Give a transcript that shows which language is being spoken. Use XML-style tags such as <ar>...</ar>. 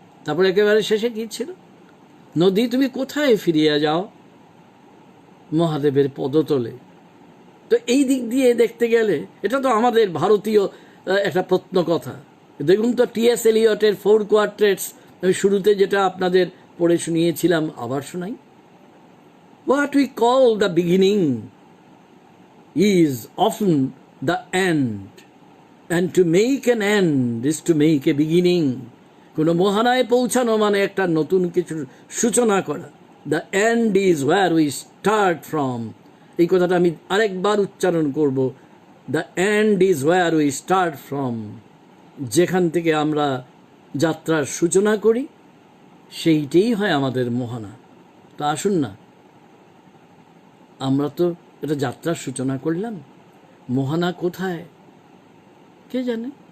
<bn>তারপর একেবারে শেষে কি ছিল? নদী, তুমি কোথায় ফিরিয়া যাও? মহাদেবের পদতলে। তো এই দিক দিয়ে দেখতে গেলে এটা তো আমাদের ভারতীয় একটা প্রত্ন কথা। দেখুন তো, টি.এস. এলিয়টের 4 কোয়ার্টেটস, আমি শুরুতে যেটা আপনাদের পড়ে শুনিয়েছিলাম, আবার শোনাই।</bn> <en>What we call the beginning is often the end, and to make an end is to make a beginning.</en> <bn>কোনো মহানায় পৌঁছানো মানে একটা নতুন কিছুর সূচনা করা।</bn> <en>The end is where we start from.</en> <bn>এই কথাটা আমি আরেকবার উচ্চারণ করব।</bn> <en>The end is where we start from.</en> <bn>যেখান থেকে আমরা যাত্রার সূচনা করি, সেইটাই হয় আমাদের মহানা। তো আসুন না, আমরা তো এটা যাত্রার সূচনা করলাম, মহানা কোথায় কে জানে?</bn>